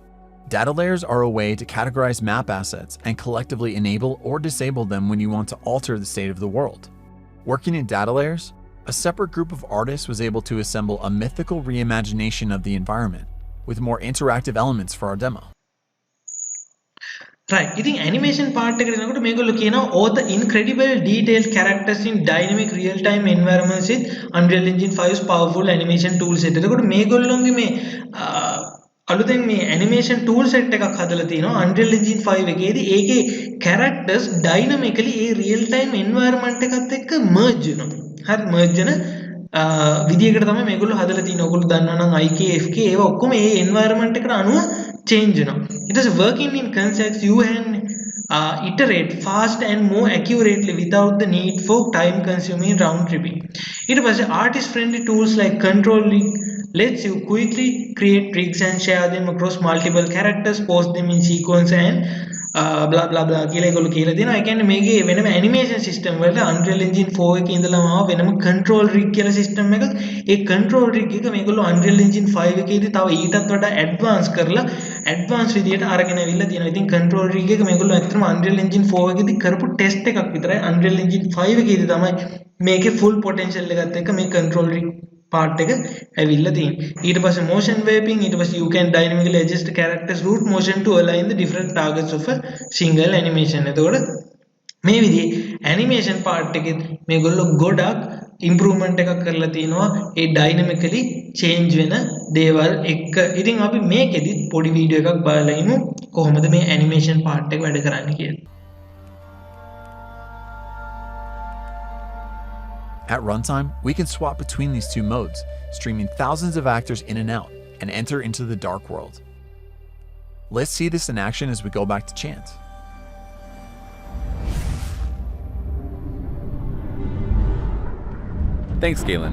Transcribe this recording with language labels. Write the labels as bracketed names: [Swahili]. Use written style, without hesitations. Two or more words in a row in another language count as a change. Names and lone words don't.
[English] Data layers are a way to categorize map assets and collectively enable or disable them when you want to alter the state of the world. Working in data layers, a separate group of artists was able to assemble a mythical reimagination of the environment with more interactive elements for our demo. Right. [Sinhala] ඉතින් [English] animation part [Sinhala] එකට එනකොට මේගොල්ලෝ කියනවා [English] all the incredible detailed characters in dynamic real time environments with Unreal Engine 5's powerful animation tool set. [Sinhala] එතකොට මේගොල්ලෝගේ මේ අලුතෙන් මේ [English] animation tool set [Sinhala] එකක් හදලා තිනවා Unreal Engine 5 එකේදී ඒකේ [English] characters dynamically [Sinhala] ඒ [English] real time environment [Sinhala] එකත් එක්ක merge වෙනවා. හරි merge වෙන විදියකට තමයි මේගොල්ලෝ හදලා තියෙන්නේ. ඔයගොල්ලෝ දන්නවා නම් IK FK ඒවා ඔක්කොම ඒ environment එකට අනුව change වෙනවා. [English] It is working in concepts you can iterate fast and more accurately without the need for time consuming round tripping. [Sinhala] ඊට පස්සේ [English] artist friendly tools like control rig lets you quickly create rigs and share them across multiple characters, post them in sequence and blah blah blah [Sinhala] කියලා ඒගොල්ලෝ කියලා දෙනවා. ඒ කියන්නේ මේකේ වෙනම [English] animation system [Sinhala] වලට Unreal Engine 4 එකේ ඉඳලාම ආව වෙනම [English] control rig [Sinhala] කියලා system එකක්. ඒ [English] control rig [Sinhala] එක මේගොල්ලෝ Unreal Engine 5 එකේදී තව ඊටත් වඩා advance කරලා advance විදියට අරගෙන අවිල්ලා තියෙනවා. ඉතින් [English] control rig [Sinhala] එක මේගොල්ලෝ ඇත්තටම Unreal Engine 4 එකේදී කරපු test එකක් විතරයි. Unreal Engine 5 එකේදී තමයි මේකේ [English] full potential [Sinhala] එකත් එක්ක මේ [English] control rig part [Sinhala] එක ඇවිල්ලා තියෙන්නේ. ඊට පස්සේ [English] motion wrapping, [Sinhala] ඊට පස්සේ [English] you can dynamically adjust the character's root motion to align the different targets of a single animation. [Sinhala] එතකොට මේ විදිහේ [English] animation part [Sinhala] එකේ මේගොල්ලෝ ගොඩක් improvement එකක් කරලා තිනවා ඒ [English] dynamically change [Sinhala] වෙන දේවල් එක්ක. ඉතින් අපි මේකෙදි පොඩි වීඩියෝ එකක් බලලා ඉමු කොහොමද මේ [English] animation part [Sinhala] එක වැඩ කරන්නේ කියලා. [English] At runtime, we can swap between these two modes, streaming thousands of actors in and out, and enter into the dark world. Let's see this in action as we go back to Chance. Thanks, Galen.